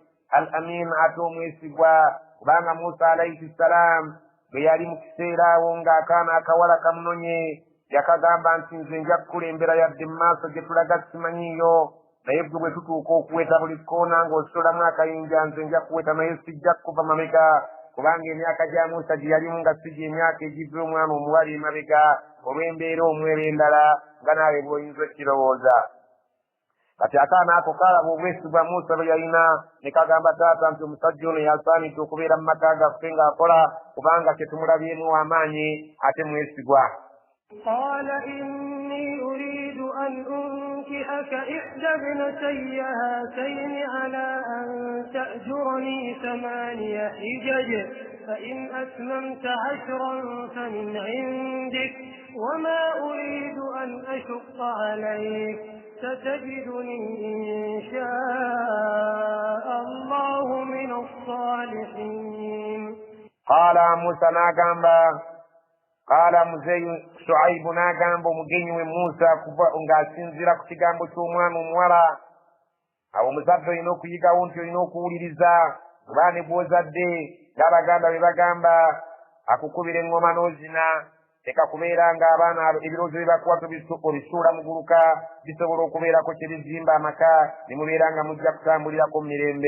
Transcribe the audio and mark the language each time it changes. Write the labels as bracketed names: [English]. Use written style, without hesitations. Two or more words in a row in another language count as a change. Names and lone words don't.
[Arabic] الأمين [Ganda] ate omwesigwa kubanga Musa [Arabic] عليه السلام [Ganda] bwe yali mu kiseera awo ng'akaana akawala kamunonye yakagamba nti nze nja kukulembera yadde mu maaso gye tulaga simanyiiyo naye ggwe bwe tutuuka okuweta buli koona ng'osolamu akayinja nze nja kuweta naye sijja kuva mabega kubanga emyaka gya Musa gye yalimu nga si gy'emyaka egiva omwana omuwala emabega olw'embeera omwera endala nga naawe bw'oyinza okirowooza. Kati akaana ako kaalaba obwesigwa Musa bwe yalina ne kagamba taata nti omusajja ono yasaanidde okubeera mu maka gaffe ng'akola kubanga tetumulabyemu w'amaanyi ate mwesigwa. [Arabic] قال إني أريد أن أنكحك إحدى ابنتي هاتين على أن تأجرني 8 حجج فإن أتممت 10 فمن عندك وما أريد أن أشق عليك ستجدني إن شاء الله من الصالحين. قال موسى ناغامبا قال [Ganda] muzeeyi Shuaibu n'agamba omugenyi we Musa kuva ng'asinziira ku kigambo ky'omwana omuwala. Awo omuzadde olina okuyigawo nti olina okuwuliriza kuba ne bw'ozadde ng'abaganda bwe bagamba akukubira eŋŋoma n'ozina tekakubeera ng'abaana ebirowoozo bye bakuwa obisuula mu guluka bisobola okubeerako kye bizimba amaka ne mubeera nga mujja kutambulirako mu mirembe.